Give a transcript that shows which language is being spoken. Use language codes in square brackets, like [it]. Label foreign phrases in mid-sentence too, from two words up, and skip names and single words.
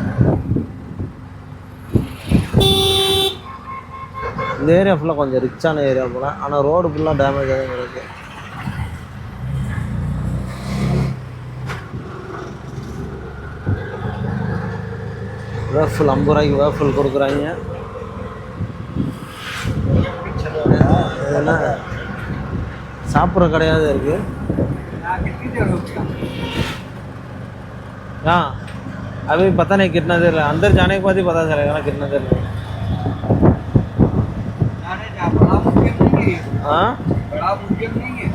[ta] இந்த ஏரியா ஃபுல்லாக கொஞ்சம் ரிச்சான ஏரியா போல ஆனால் ரோடு ஃபுல்லாக டேமேஜ் ஆகும் இருக்கு வேஃபுல் 50 ரூபாய்க்கு வேஃபுல் கொடுக்குறாங்க இதெல்லாம் சாப்பிட்ற கடையாவது இருக்குது [hi] यहाँ कितनी देर हो गया हाँ अभी पता नहीं कितना देर है अंदर जाने के बाद ही पता चलेगा ना कितना देर लगेगा जाने जा बड़ा मुश्किल नहीं है हाँ बड़ा मुश्किल नहीं है